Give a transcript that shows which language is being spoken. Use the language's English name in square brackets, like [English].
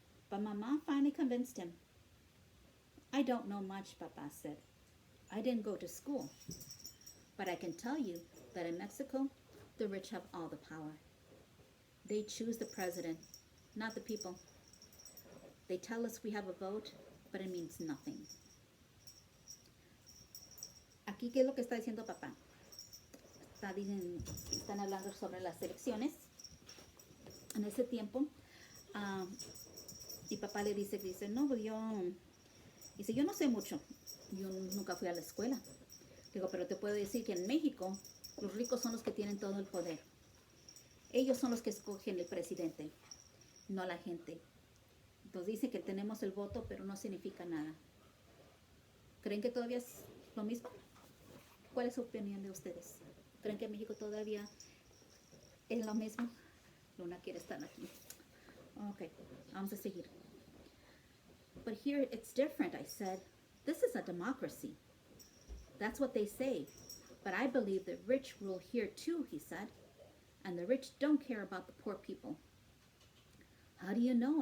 [English] But Mama finally convinced him. I don't know much, Papa said. I didn't go to school. But I can tell you that in Mexico, the rich have all the power. They choose the president, not the people. They tell us we have a vote, but it means nothing. [Spanish] Aquí, ¿qué es lo que está diciendo papá? están hablando sobre las elecciones. En ese tiempo, ah, mi papá le dice, no, pues yo no sé mucho, yo nunca fui a la escuela. Digo, pero te puedo decir que en México los ricos son los que tienen todo el poder. Ellos son los que escogen el presidente, no la gente. Entonces dice que tenemos el voto, pero no significa nada. ¿Creen que todavía es lo mismo? ¿Cuál es su opinión de ustedes? ¿Creen que México todavía es lo mismo? Luna quiere estar aquí. Ok, vamos a seguir. [English] But here it's different, I said. This is a democracy. That's what they say. But I believe the rich rule here too, he said. And the rich don't care about the poor people. How do you know?